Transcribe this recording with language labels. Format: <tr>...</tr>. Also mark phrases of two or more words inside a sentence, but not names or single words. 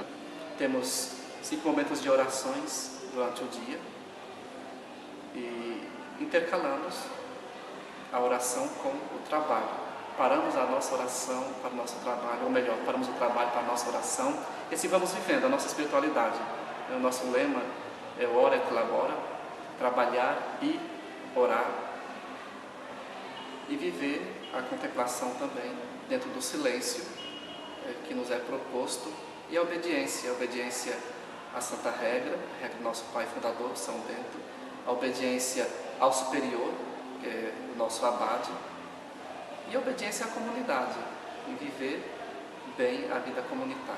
<pt>Temos 5 momentos de orações durante o dia e intercalamos a oração com o trabalho. Paramos a nossa oração para o nosso trabalho, ou melhor, paramos o trabalho para a nossa oração, e assim vamos vivendo a nossa espiritualidade. O nosso lema é</pt> <la>ora et labora,</la> <pt>trabalhar e orar, e viver a contemplação também dentro do silêncio que nos é proposto, e a obediência à Santa Regra, a regra do nosso Pai Fundador, São Bento, a obediência ao superior, que é o nosso abade, e a obediência à comunidade, em viver bem a vida comunitária.</pt>